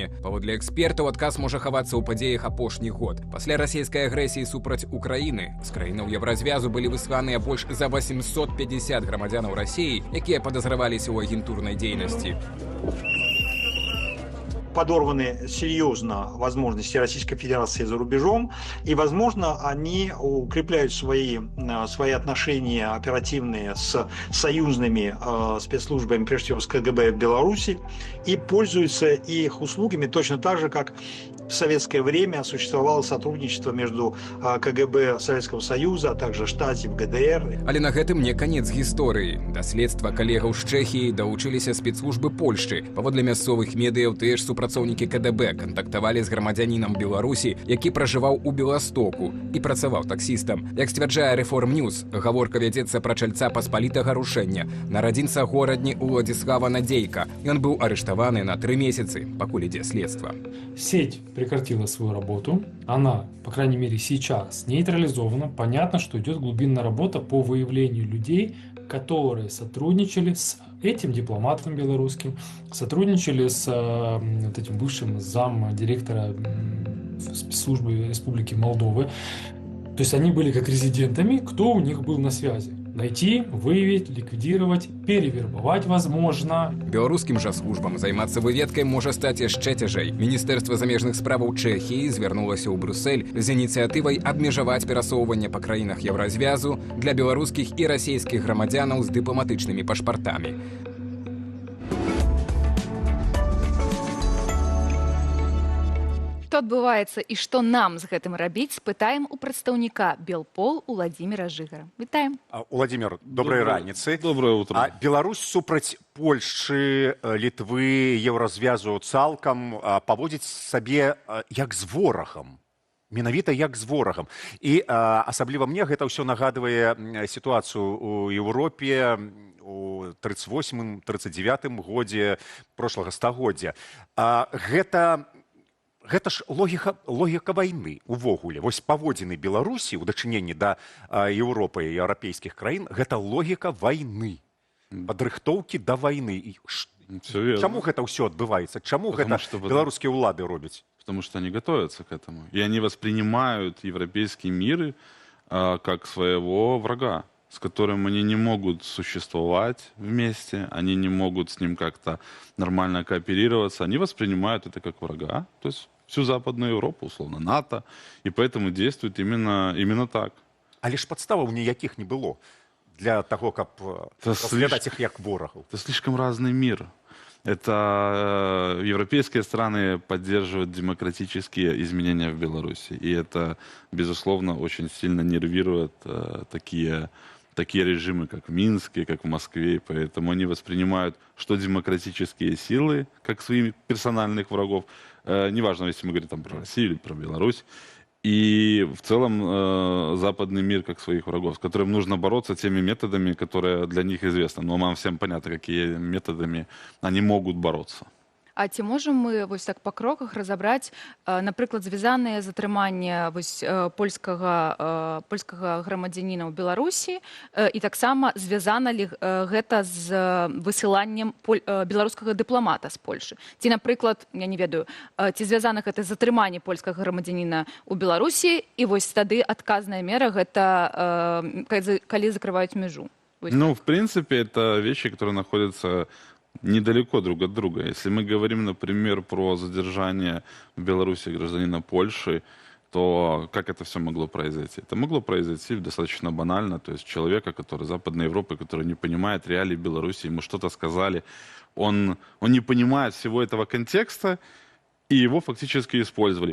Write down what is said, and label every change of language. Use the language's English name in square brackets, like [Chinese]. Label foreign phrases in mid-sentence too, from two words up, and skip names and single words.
[Belarusian] Паводле экспертаў, адказ можа хавацца ў падзеях апошні год. Пасля расійскай агрэсіі супраць Украіны з краінаў еўразвязу былі высланыя больш за 850 грамадзянаў Расіі, якія падазраваліся ў агентурнай дзейнасці. [Russian] Подорваны серьезно возможности Российской Федерации за рубежом, и, возможно, они укрепляют свои отношения оперативные с союзными спецслужбами, прежде всего с КГБ в Беларуси, и пользуются их услугами точно так же, как в советское время существовало сотрудничество между КГБ Советского Союза, а также Штази в ГДР. [Belarusian] Але на гэтым не канец гісторыі. Да следства калегаў з Чэхіі далучыліся спецслужбы Польшчы. Паводле мясцовых медыяў, тыя ж супрацоўнікі КДБ кантактавалі з грамадзянінам Беларусі, які пражываў у Беластоку і працаваў таксістам. Як сцвярджае Reform News, гаворка вядзецца пра чальца паспалітага рушэння, нарадзінца горадні Уладзіслава Надзейка. Ён быў арыштаваны на 3 месяцы, пакуль ідзе следства. [Russian] Сеть прекратила свою работу. Она, по крайней мере, сейчас нейтрализована. Понятно, что идет глубинная работа по выявлению людей, которые сотрудничали с этим дипломатом белорусским, сотрудничали с этим бывшим замдиректора спецслужбы Республики Молдовы. То есть они были как резидентами, кто у них был на связи. Найти, выявить, ликвидировать, перевербовать возможно. [Belarusian] Беларускім жа службам займацца выведкай можа стаць яшчэ цяжэй. Міністэрства замежных справаў Чэхіі звярнулася ў Брюссель з ініцыятывай абмежаваць перасоўванне па краінах Еўразвязу для беларускіх і расійскіх грамадзянаў з дыпламатычнымі пашпартамі. Што адбываецца і што нам з гэтым рабіць, спытаем у прадстаўніка Белпол Уладзіміра Жыгара. Вітаем. Уладзімір, добрай раніцы. [Russian] Доброе утро. [Belarusian] А Беларусь супраць Польшчы, Літвы, Еўразвязу цалкам паводзіць сабе як з ворагам. Менавіта як з ворагам. І асабліва мне гэта ўсё нагадвае сітуацыю ў Еўропе у 38-39 годзе прошлага стагоддзя. Гэта ж логіка вайны увогуле. Вось паводзіны Беларусі ў дачыненні да Еўропы і еўрапейскіх краін, гэта логіка вайны, падрыхтоўкі да вайны. Чаму гэта ўсё адбываецца? Чаму гэта беларускія ўлады робяць? [Russian] Потому что они готовятся к этому. И они воспринимают европейский мир как своего врага, с которым они не могут существовать вместе, они не могут с ним как-то нормально кооперироваться. Они воспринимают это как врага, то есть всю Западную Европу, условно, НАТО, и поэтому действуют именно так. [Belarusian] Але ж падставаў ніякіх не было для таго, каб разглядаць іх як ворагаў. [Russian] Это слишком разный мир. Это европейские страны поддерживают демократические изменения в Беларуси. И это, безусловно, очень сильно нервирует такие режимы, как в Минске, как в Москве. И поэтому они воспринимают, что демократические силы, как своих персональных врагов, неважно, если мы говорим там, про Россию или про Беларусь, и в целом западный мир как своих врагов, с которым нужно бороться теми методами, которые для них известны. Но нам всем понятно, какие методами они могут бороться. [Belarusian] А ці можам мы вось так па кроках разабраць, напрыклад, звязаныя затрымання вось польскага грамадзяніна ў Беларусі, і таксама звязана ли гэта з высыланнем беларускага дыпламата з Польшы? Ці, напрыклад, я не ведаю, ці звязана гэта затрыманне польскага грамадзяніна ў Беларусі, і вось тады адказная мера гэта калі закрываюць мяжу? [Russian] Ну, в принципе, это вещи, которые находятся недалеко друг от друга. Если мы говорим, например, про задержание в Беларуси гражданина Польши, то как это все могло произойти? Это могло произойти достаточно банально, то есть человека, который из Западной Европы, который не понимает реалий Беларуси, ему что-то сказали, он не понимает всего этого контекста, и его фактически использовали.